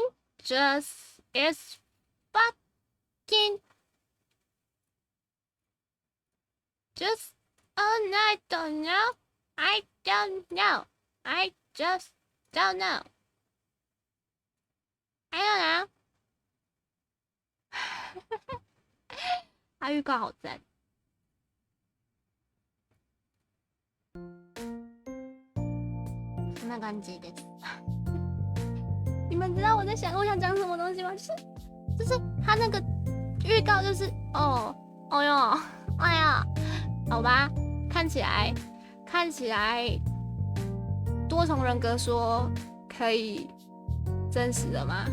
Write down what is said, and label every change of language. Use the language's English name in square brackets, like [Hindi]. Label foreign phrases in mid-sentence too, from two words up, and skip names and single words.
[English] Just it's fucking just I don't know. I don't know. I just don't know. I don't know. [Chinese] 他预告好赞。 [Japanese] そんな感じです。 [Chinese] 你们知道我想讲什么东西吗？就是他那个预告就是哦哟，哎呀，好吧，看起来多重人格说可以真实的吗？